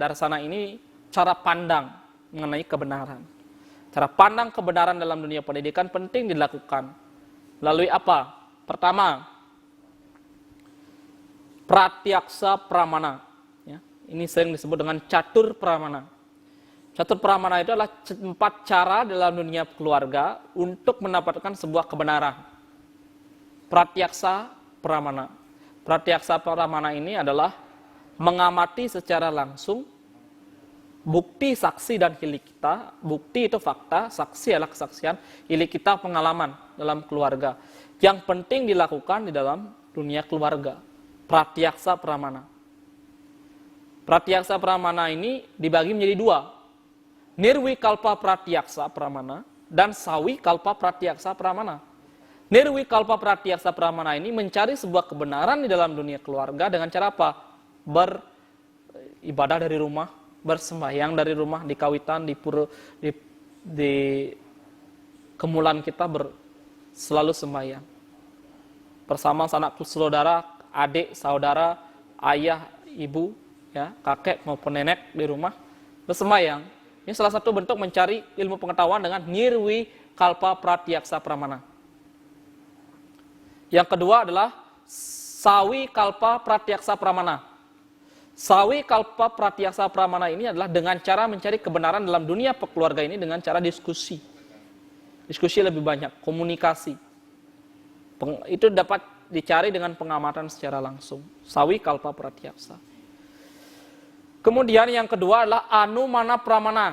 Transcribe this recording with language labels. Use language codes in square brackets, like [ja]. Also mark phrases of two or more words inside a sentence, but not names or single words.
[id] Darsana ini cara pandang mengenai kebenaran. Cara pandang kebenaran dalam dunia pendidikan penting dilakukan. Melalui apa? Pertama, pratyaksa pramana. Ya, ini sering disebut dengan catur pramana. Catur pramana itu adalah 4 cara dalam dunia keluarga untuk mendapatkan sebuah kebenaran. Pratyaksa pramana. Pratyaksa pramana ini adalah mengamati secara langsung, Bukti, saksi, dan hilik kita. Bukti itu fakta, saksi adalah kesaksian, hilik kita pengalaman dalam keluarga. Yang penting dilakukan di dalam dunia keluarga. Pratyaksa pramana. Pratyaksa pramana ini dibagi menjadi dua. Nirwikalpa pratyaksa pramana dan sawikalpa pratyaksa pramana. Nirwikalpa pratyaksa pramana ini mencari sebuah kebenaran di dalam dunia keluarga dengan cara apa? Beribadah dari rumah, bersembahyang dari rumah, di kawitan, di pura, di kemulan kita selalu sembahyang. Bersama sanak saudara, adik, saudara, ayah, ibu, ya, kakek maupun nenek di rumah bersembahyang. Ini salah satu bentuk mencari ilmu pengetahuan dengan nirwi kalpa pratyaksa pramana. Yang kedua adalah sawi kalpa pratyaksa pramana. Sawi kalpa pratyaksa pramana ini adalah dengan cara mencari kebenaran dalam dunia keluarga ini dengan cara diskusi. Diskusi lebih banyak, komunikasi. Itu dapat dicari dengan pengamatan secara langsung. Sawi kalpa pratyaksa. Kemudian yang kedua adalah anumana pramana.